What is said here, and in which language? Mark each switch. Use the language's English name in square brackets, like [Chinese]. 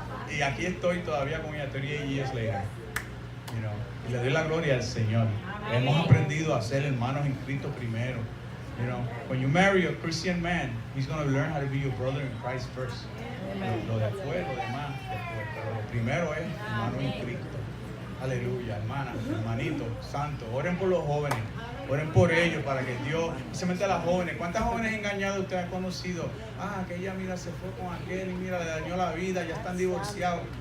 [Spanish] Y aquí estoy todavía con ella [English] 38 years later. [Spanish] Y le doy la gloria al Señor. Hemos aprendido a ser hermanos en Cristo primero. [English] When you marry a Christian man, he's going to learn how to be your brother in Christ first. [Spanish] Lo después, lo demás después. Pero lo primero es hermano en Cristo. Aleluya, hermanas, hermanitos, santos. Oren por los jóvenes. Oren por ellos para que Dios, especialmente a las jóvenes. ¿Cuántas jóvenes engañadas usted ha conocido? Que ella, mira, se fue con aquel y mira, le dañó la vida, ya están divorciados.